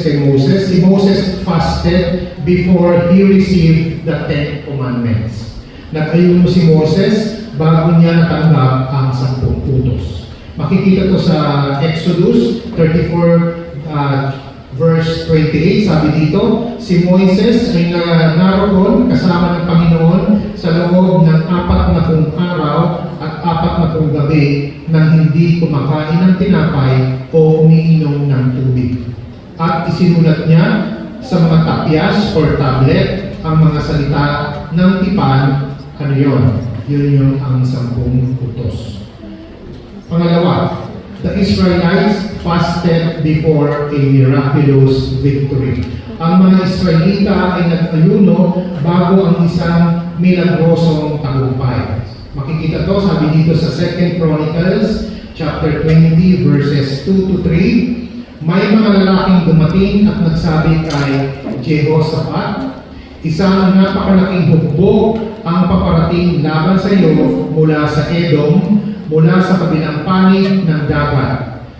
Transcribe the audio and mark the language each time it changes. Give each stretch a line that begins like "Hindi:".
Filipino: Si
English: Moses fasted before he received the 10 commandments.
Filipino: Nag-ayuno si Moses bago niya natanggap ang 10 utos. Makikita to sa Exodus 34 verse 28. Sabi dito, si Moises ay naroon kasama ng Panginoon sa loob ng 40 araw at 40 gabi nang hindi kumakain ng tinapay o umiinom ng tubig. At isinulat niya sa mga tapyas or tablet ang mga salita ng tipan. Ano yun? Yun yung ang 10 utos. Pangalawa,
English: the Israelites fasted before a miraculous victory.
Filipino: Ang mga Israelita ay nag-ayuno bago ang isang milagrosong tagumpay. Makikita to, sabi dito sa 2 Chronicles chapter 20 verses 2 to 3, may mga lalaking dumating at nagsabi kay Jehoshaphat, isang napakalaking hukbo ang paparating laban sa iyo mula sa Edom, mula sa kabilang panig ng dagat.